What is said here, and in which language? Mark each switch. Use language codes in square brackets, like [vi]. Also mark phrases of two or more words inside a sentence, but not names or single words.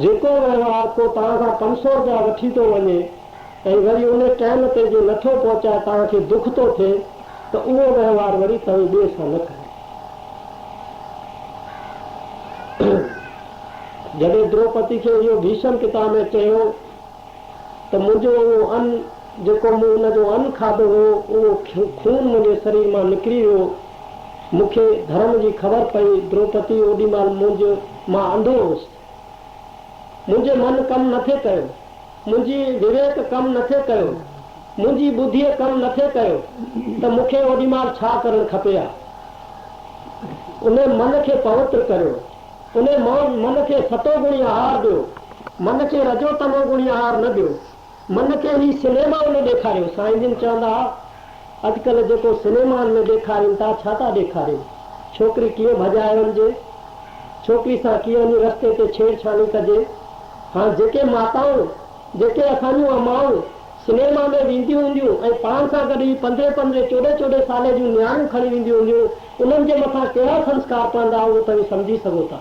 [sd] जेको व्यवहार को तव्हां खां 500 रुपया वठी थो वञे ऐं वरी उन टाइम ते जो नथो पहुचाए तव्हांखे दुख थो थिए त उहो व्यवहार वरी तव्हीं ॿिए सां न कयो। जॾहिं द्रौपदी खे इहो भीष्म पितामह चयो त मुंहिंजो उहो अन्न जेको मूं हुनजो अन्न खाधो हो उहो खून मुंहिंजे शरीर मां निकिरी वियो, मूंखे धर्म जी ख़बर पई। द्रौपदी ओॾी महिल मां अंधो हुउसि, मुंहिंजे मन कमु नथे कयो, मुंहिंजी विवेक कमु नथे कयो, मुंहिंजी बुद्धीअ कमु नथे कयो त मूंखे ओॾी महिल छा करणु खपे आहे। उन मन खे पवित्र करियो, उन मन खे सतो गुणी आहार ॾियो, मन खे रजो तमो गुणी आहार न ॾियो। मन खे ही सिनेमा में ॾेखारियो। साईं जिन चवंदा अॼुकल्ह जेको सिनेमा में ॾेखारिनि था, छा था ॾेखारिनि? छोकिरी कीअं भॼाए वञिजे, छोकिरी सां कीअं वञी रस्ते ते छेड़छाड़ी कजे। हाणे जेके माताऊं, जेके असांजूं अमाऊं सिनेमा में वेंदियूं हूंदियूं ऐं पाण सां गॾु 15-15, 14-14 साल जूं नियाणियूं खणी वेंदियूं हूंदियूं, उन्हनि जे मथां कहिड़ा संस्कार पवंदा उहो तव्हां सम्झी सघो था।